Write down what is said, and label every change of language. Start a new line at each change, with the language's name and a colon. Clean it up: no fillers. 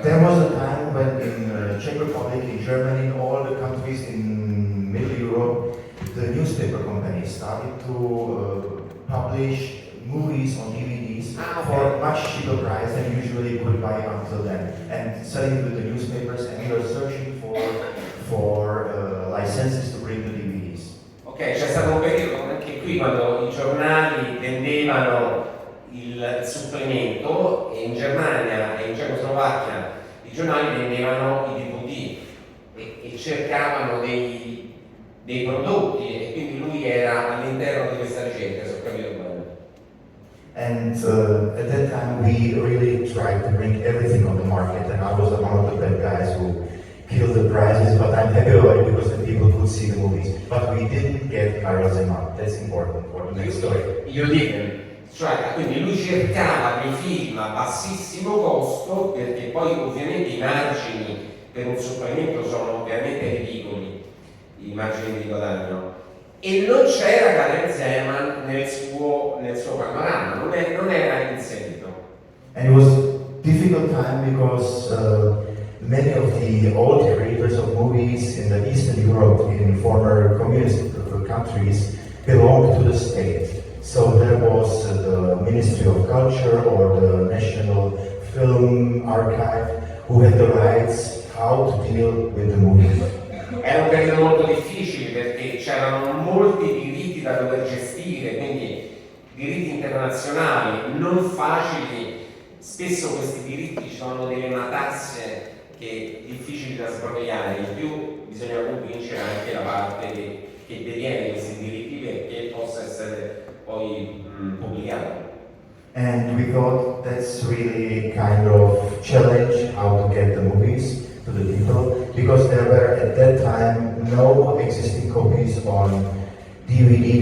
English: There was a time when in Czech Republic, in Germany, in all the countries in Middle Europe, the newspaper companies started to publish movies on DVDs for much cheaper price than usually you could buy until then, and selling it with the newspapers, and we were searching for licenses to bring the DVDs.
Italian: Ok, c'è stato un periodo anche qui quando i giornali vendevano il supplemento e in Germania e in Cecoslovacchia i giornali vendevano i DVD e cercavano dei prodotti e quindi lui era all'interno di questa ricerca, se ho capito bene.
English: And at that time we really tried to bring everything on the market, and I was one of the bad guys who killed the prizes, but I'm happy about it because the people could see the movies. But we didn't get Karel Zeman, that's important for the next story. You didn't.
Italian: Cioè, quindi lui cercava dei film a bassissimo costo, perché poi ovviamente i margini per un supplemento sono ovviamente ridicoli, i margini di guadagno, e non c'era Karel Zeman nel suo panorama, non era inserito.
English: And it was a difficult time because many of the old creators of movies in the Eastern Europe, in former communist countries, belonged to the state. So there was the Ministry of Culture or the National Film Archive who had the rights how to deal with the movie.
Italian: Era un periodo molto difficile perché c'erano molti diritti da dover gestire, quindi diritti internazionali non facili. Spesso questi diritti ci sono delle matasse che difficili da sbrogliare, in più bisogna convincere anche la parte che detiene questi diritti perché possa essere poi pubblicato.
English: And we thought that's really kind of challenge how to get the movies to the people. because there were at that time no existing copies on DVD.